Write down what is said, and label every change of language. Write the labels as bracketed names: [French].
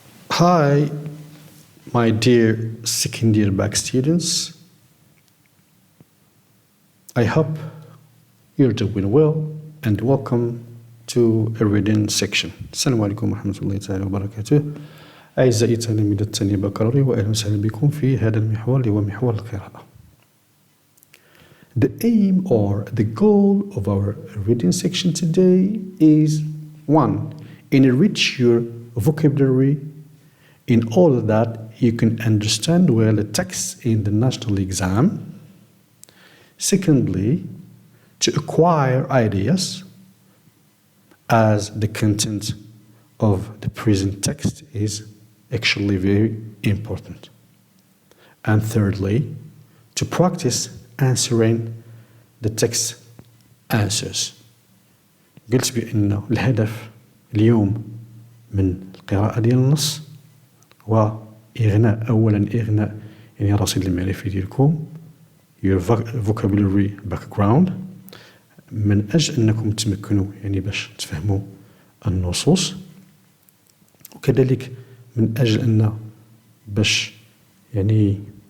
[English] Hi, my dear second year back students. I hope you're doing well and welcome to a reading section. [Arabic] السلام عليكم ورحمة الله تعالى وبركاته. أعزائي تلاميذ الثانية بكالوريا وأهلا وسهلا بكم في هذا المحور اللي هو محور القراءة. [English] The aim or the goal of our reading section today is 1. Enrich your vocabulary in order that you can understand well the text in the national exam. Secondly, to acquire ideas as the content of the present text is actually very important. And thirdly, to practice answering the text answers. [Arabic] قلت بأن الهدف اليوم من القراءة ديال النص هو إغناء يعني رصيد المعرفي ديالكم [English] your vocabulary background [Arabic] من أجل أنكم تمكنوا يعني باش تفهموا النصوص وكذلك من أجل أن باش يعني